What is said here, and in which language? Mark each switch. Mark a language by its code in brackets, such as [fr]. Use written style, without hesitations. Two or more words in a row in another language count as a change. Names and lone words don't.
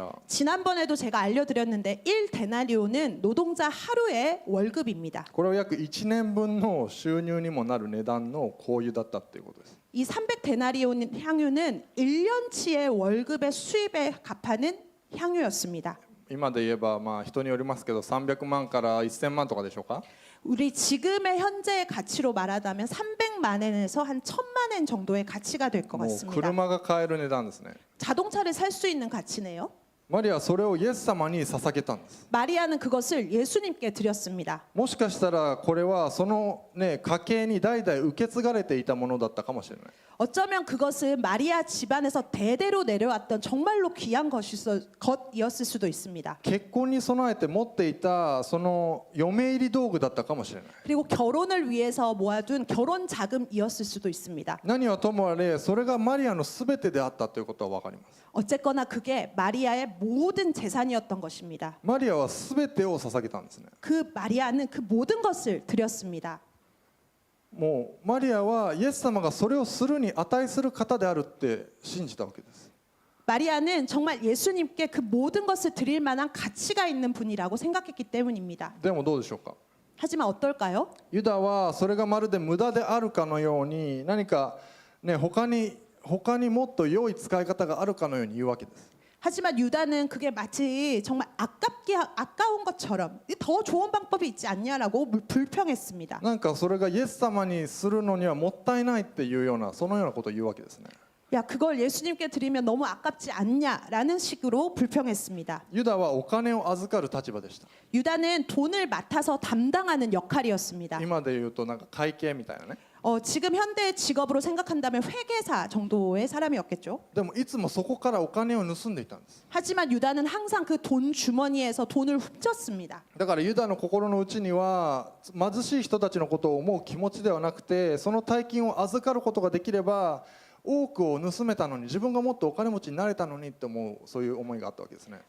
[ko] 지난번에도 제가 알려드렸는데 1데나리온은 노동자 하루의 월급입니다. [ja] これは約1年分の収入にもなる値段の香油だったっていうことです。 [ko] 이 300데나리온 향유는 1년치의 월급의 수입에 값하는 향유였습니다. [ja] 今で言えば人によりますけど300万から1000万とかでしょうか。 [ko] 우리 지금의 현재의 가치로 말하자면 300만 엔에서 한 1000만 엔 정도의 가치가 될 것 もう 같습니다. [ja] 車が買える値段ですね。 [ko] 자동차를 살 수 있는 가치네요. [ja] マリアはそれをイエス様に捧げたんです。 [ko] 마리아는 그것을 예수님께 드렸습니다. [ja] もしかしたらこれはその、家系に代々受け継がれていたものだったかもしれない。 [ko] 어쩌면 그것은 마리아 집안에서 대대로 내려왔던 정말로 귀한 것이었을 수도 있습니다. [ja] 結婚に備えて持っていたその嫁入り道具だったかもしれない。 [ko] 그리고 결혼을 위해서 모아둔 결혼 자금이었을 수도 있습니다. [ja] 何はともあれそれがマリアの全てであったということは分かります。 [ko] 어쨌거나 그게 마리아의 모든 재산이었던 것입니다. [ja] マリアは全てを捧げたんですね。 [ko] 그 마리아는 그 모든 것을 드렸습니다. [ja] もうマリアはイエス様がそれをするに値する方であるって信じたわけです。 [ko] 마리아는 정말 예수님께 그 모든 것을 드릴 만한 가치가 있는 분이라고 생각했기 때문입니다. [ja] でもどうでしょうか。 [ko] 하지만 어떨까요? [ja] ユダはそれがまるで無駄であるかのように何か他にもっと良い使い方があるかのように言うわけです。 [ko] 하지만 유다는 그게 마치 정말 아까운 것처럼 더 좋은 방법이 있지 않냐라고 불평했습니다. [ja] なんかそれがイエス様にするのにはもったいないっていうようなそのようなことを言うわけですね。 [ko] 야, 그걸 예수님께 드리면 너무 아깝지 않냐라는 식으로 불평했습니다. [ja] ユダはお金を預かる立場でした。 [ko] 유다는 돈을 맡아서 담당하는 역할이었습니다. [ja] 今で言うとなんか会計みたいなね。 [ko] 지금 현대의 직업으로 생각한다면 회계사 정도의 사람이었겠죠. [ja] でもいつもそこからお金を盗んでいたんです。 [ko] 하지만 유다는 항상 그 돈 주머니에서 돈을 훔쳤습니다. [ja] だからユダの心の内には貧しい人たちのことを思う気持ちではなくて、その大金を預かることができれば多くを盗めたのに自分がもっとお金持ちになれたのにって思う、そういう思いがあったわけですね。